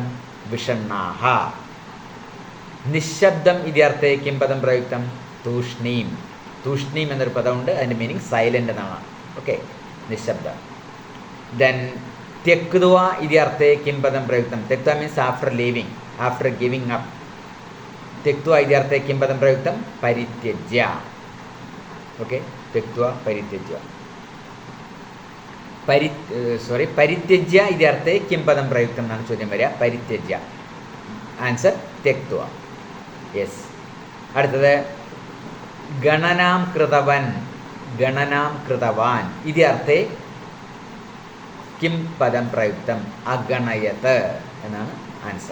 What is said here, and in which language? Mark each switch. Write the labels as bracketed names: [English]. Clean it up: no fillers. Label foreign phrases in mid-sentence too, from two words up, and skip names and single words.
[Sanskrit] വിഷണ്ണാഹ. നിശബ്ദം ഇതി അർത്ഥേ കിം പദം പ്രയുക്തം. തൂഷ്ണീം. [Malayalam] തൂഷ്ണീം എന്നൊരു പദമുണ്ട്, അതിൻ്റെ മീനിങ് സൈലൻ്റ് എന്നാണ്. ഓക്കെ, നിശബ്ദം. [Sanskrit] ദെൻ ത്യക്ത്വ ഇതി അർത്ഥേ കിം പദം പ്രയുക്തം. [English] ത്യക്ത്വ means after leaving, after giving up. [Sanskrit] त्यक्त्वा इति अर्थे किं पदं प्रयुक्तं. परित्यज्य. ओके, त्यक्त्वा परित्यज्य. परित्यज्य इति अर्थे किं पदं प्रयुक्तं [Malayalam] എന്നാണ് ചോദ്യം വരിക. [Sanskrit] പരിത്യജ്യ. ആൻസർ त्यक्त्वा. യെസ്. അടുത്തത് ഗണനാം കൃതവൻ, ഗണനാം കൃതവാൻ ഇതി അർത്ഥേ കിം പദം പ്രയുക്തം. [Malayalam] അഗണയത് എന്നാണ് ആൻസർ.